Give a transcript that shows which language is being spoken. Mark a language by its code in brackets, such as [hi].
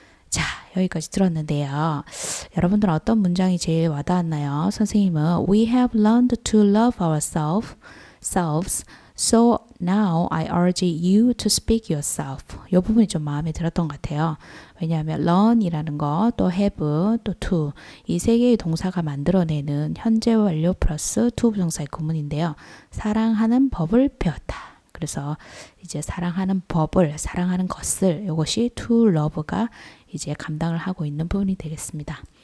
[ko] 자, 여기까지 들었는데요. 여러분들은 어떤 문장이 제일 와닿았나요? 선생님은 [en] We have learned to love ourselves, so now I urge you to speak yourself. [ko] 이 부분이 좀 마음에 들었던 것 같아요. 왜냐하면 learn이라는 거, 또 have, 또 to 이 세 개의 동사가 만들어내는 현재 완료 플러스 to 부정사의 구문인데요. 사랑하는 법을 배웠다. 그래서 이제 사랑하는 법을, 사랑하는 것을 이것이 to love가 이제 감당을 하고 있는 부분이 되겠습니다.